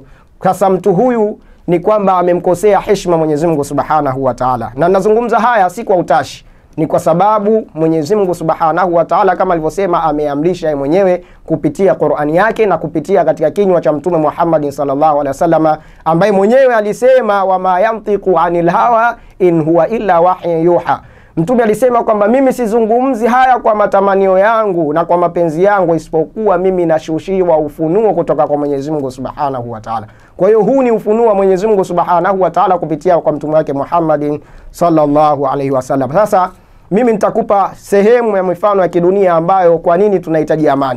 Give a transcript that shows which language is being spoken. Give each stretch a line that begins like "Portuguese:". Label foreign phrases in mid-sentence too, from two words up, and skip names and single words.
Swahili: Sasa mtu huyu ni kwamba amemkosea heshima Mwenyezi Mungu
Arabic: سبحانه وتعالى.
Swahili: Na nazungumza haya si kwa utashi, ni kwa sababu Mwenyezi Mungu
Arabic: سبحانه وتعالى
Swahili: kama alivyosema ameamrisha yeye mwenyewe kupitia Qur'ani yake na kupitia katika kinywa cha Mtume Muhammad
Arabic: صلى الله عليه وسلم,
Swahili: ambaye mwenyewe alisema
Arabic: وما ينطق عن الهوى إن هو إلا وحي يوحى.
Swahili: Mtume alisema kwamba mimi sizungumzi haya kwa matamanio yangu na kwa mapenzi yangu, isipokuwa mimi nashushiwa ufunuo kutoka kwa Mwenyezi Mungu
Arabic: سبحانه وتعالى.
Swahili: Kwa hiyo huu ni ufunuo wa Mwenyezi Mungu
Arabic: سبحانه وتعالى
Swahili: kupitia kwa mtume wake Muhammadin
Arabic: صلى الله عليه وسلم.
Swahili: Sasa mimi nitakupa sehemu ya mifano ya kidunia ambayo kwa nini tunahitaji amani.